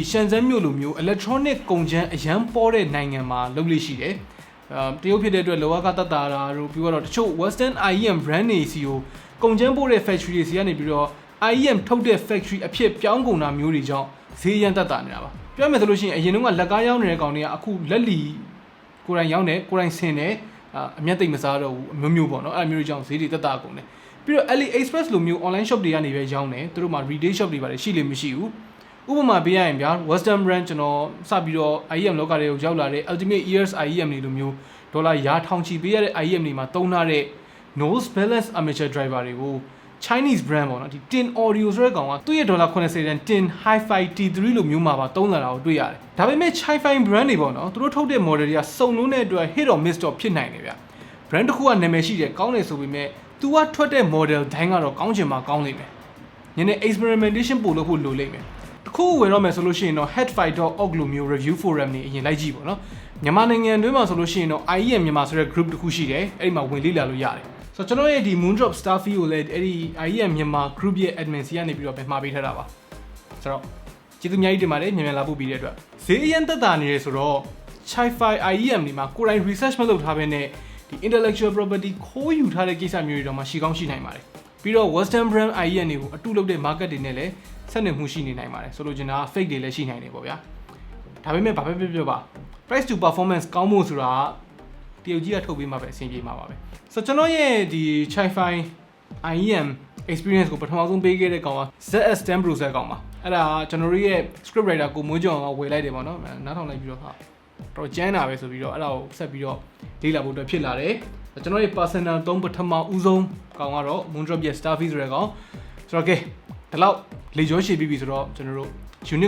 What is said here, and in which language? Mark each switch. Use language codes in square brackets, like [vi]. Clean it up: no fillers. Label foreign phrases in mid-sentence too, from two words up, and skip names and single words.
[my] ရှန်ဇန်မြို့လိုမျိုး electronic ကုန်ကျန်းအရန်ပေါ်တဲ့နိုင်ငံမှာလုပ်လို့ရှိတယ်တရုတ်ဖြစ်တဲ့အတွက်လောကတတ်တာတို့ပြီးတော့တချို့ [en] Western IEM brand [my] တွေစီကိုကုန်ကျန်းပို့တဲ့ factory တွေစီကနေပြီးတော့ IEM ထုတ်တဲ့ factory အဖြစ်ပြောင်းကုန်တာမျိုးတွေကြောင့်ဈေးရန်တက်တာနေတာပါပြောမယ်ဆိုလို့ရှိရင်အရင်တုန်းကလက်ကားရောင်းနေတဲ့ကောင်တွေကအခုလက်လီကိုယ်တိုင်ရောင်းတယ်ကိုယ်တိုင်ဆင်တယ်အမျက်သိမ့်မစားတော့ဘူးမျိုးမျိုးပေါ့နော်အဲ့လိုမျိုးတွေကြောင့်ဈေးတွေတက် တာကုန်တယ်ပြီးတော့ AliExpress လိုမျိုး [en] online shop [my] တွေကနေပဲရောင်းတယ်သူတို့မှာ [en] retail shop [my] တွေပါတယ်ရှိလို့မရှိဘူးဥပမာပေးရရင်ဗျာ [en] Western brand [my] ကျွန်တော်စပြီးတော့ IEM လောကတွေကိုရောက်လာတဲ့ Ultimate Ears IEM တွေလိုမျိုးဒေါ်လာရာထောင်ချီပေးရတဲ့ IEM တွေမှာသုံးထားတဲ့ [en] noise balance amateur driver [my] တွေကို [en] Chinese brand [my] ပေါ့နော်ဒီ Tin Audio ဆိုတဲ့ကောင်ကသူ့ရဲ့ဒေါ်လာ 80တန် Tin Hi-Fi T3 လိုမျိုးမှာပါသုံးလာတာကိုတွေ့ရတယ်ဒါပေမဲ့ [en] Chi-Fi brand [my] တွေပေါ့နော်သူတို့ထုတ်တဲ့ model တွေကစုံလုံးတဲ့အတွက် [en] hit or miss [my] တော့ဖြစ်နိုင်တယ်ဗျ brand တစ်ခုကနာမည်ရှိတယ်ကောင်းတယ်ဆိုပေမဲ့ तू ကထွက်တဲ့ model တိုင်းကတော့ကောင်းချင်မှ ကောင်းလိမ့်မယ်ညနေ experimentation ပို့လို့ဖို့လိုလိမ့်မယ်တခုဝယ်တော့မယ်ဆိုလို့ရှိရင်တော့ headfight.org လိုမျိုး [en] review forum [my] တွေအရင်လိုက်ကြည့်ပေါ့နော်မြန်မာနိုင်ငံတွင်းမှာဆိုလို့ရှိရင်တော့ IEM မြန်မာဆိုတဲ့ group တစ် ခုရှိတယ်အဲ့ဒီမှာဝင်လေ့လာလို့ရတယ်ဆိုတော့ကျွန်တော်ရဲ့ဒီ Moondrop Starfield ကိုလည်းအဲ့ဒီ IEM မြန်မာ group ရဲ့ admin စီကနေပြီးတော့ပဲမှာပေးထားတာပါဆို တော့ကျေးဇူးအများကြီးတင်ပါတယ်မြန်လာဖို့ပြီးတဲ့အတွက်ဈေးအရင်တက်တာနေရဆိုတော့ [en] Chi-Fi IEM [my] ဒီမှာကိုယ်တိုင် research မလုပ်ထားဘဲနဲ့ဒီ [en] intellectual property [my] ခိုးယူထားတဲ့ကိစ္စမျိုးတွေတော့မှရှိကောင်းရှိနိုင်ပါတယ်ပြီးတော့ [en] Western brand IEM [my] တွေကိုအတူလုပ်တဲ့ market တွေနဲ့လည်းဆက်နွယ်မှုရှိနေနိုင်ပါတယ်ဆိုလိုချင်တာ fake တွေလည်းရှိနိုင်တယ်ပေါ့ဗျာဒါပေမဲ့ဘာပဲပြောပါ [en] price to performance [my] ကောင်းဖို့ဆိုတာတရုတ်ကြီးကထုတ်ပေးမှပဲအဆင်ပြေမှာပါပဲဆိုတော့ကျွန်တော်ရဲ့ဒီ Chi-Fi [en] IEM experience [my] ကိုပထမဆုံးပေးခဲ့တဲ့ကောင်က ZS10 Pro ဆက်ကောင်ပါအဲ့ဒါကျွန်တော်ရဲ့ [en] script writer [my] ကိုမိုးကျော်ကဝယ်လိုက်တယ်ပေါ့နော်နားထောင်လိုက်ပြီးတော့ဟာတော့ကျန်းတာပဲဆိုပြီးတော့အဲ့ဒါကိုဆက်ပြီးတော့လေ့လာဖို့အတွက်ဖြစ်လာတယ်ကျွန်တော်ရဲ့ personal သုံးပထမဦးဆုံးကောင်ကတော့ Moondrop ရဲ့ Starfish ဆိုတဲ့ကောင်ဆိုတော့ကဲဒီလောက်လေကြောရှည်ပြီးပြီဆိုတော့ကျွန်တော်တို့ unit